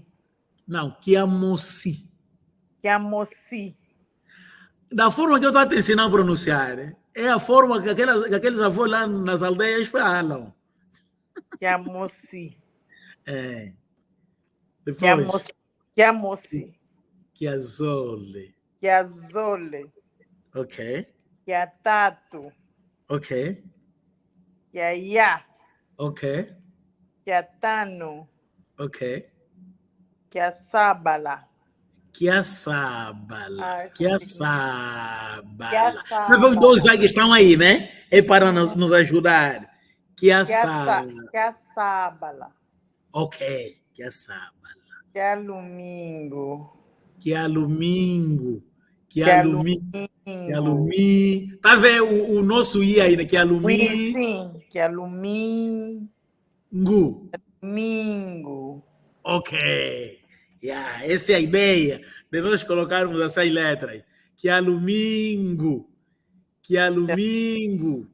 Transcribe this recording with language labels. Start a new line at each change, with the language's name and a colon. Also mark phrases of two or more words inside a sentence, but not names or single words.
Portuguese: Não, Kiamossi.
Kongo: Kiamossi.
Portuguese: Da forma que eu estou a te ensinar a pronunciar, é a forma que aqueles avós lá nas aldeias falam.
Kongo: Kiamossi.
Portuguese: É. Depois.
Kongo: Kiamossi. Kiazole. Kiazole.
Portuguese: Ok.
Kongo: Kiatato.
Portuguese: Ok.
Kongo: Kiaya.
Portuguese: Ok.
Kongo: Kiatano.
Portuguese: Ok.
Kongo: Kiasabala. Kiaçabala. Kiaçabala. Kiaçabala.
Portuguese: Mas os dois aí que estão aí, né? É para nos ajudar.
Kongo: Kiaçabala. Kiasabala. Ok. Kiaçabala. Kialumingo. Kialumingo. Kialumingo.
Portuguese: Tá vendo o nosso I aí, né? Kialumingo.
Kongo: Sim. Kialumingo. Mingo.
Portuguese: Ok. Yeah, essa é a ideia de nós colocarmos essas letras.
Kongo: Kialumingo. Kialumingo.